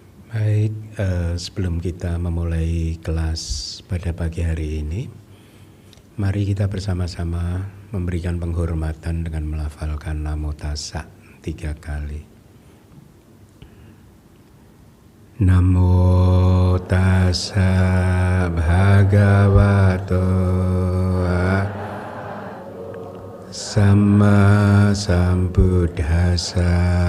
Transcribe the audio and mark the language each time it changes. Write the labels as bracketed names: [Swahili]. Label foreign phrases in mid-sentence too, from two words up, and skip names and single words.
[Indonesian] Baik, sebelum kita memulai kelas pada pagi hari ini, mari kita bersama-sama memberikan penghormatan dengan melafalkan Namo Tassa 3 kali. [Pali] Namo Tassa Bhagavato Sama Sambuddhassa.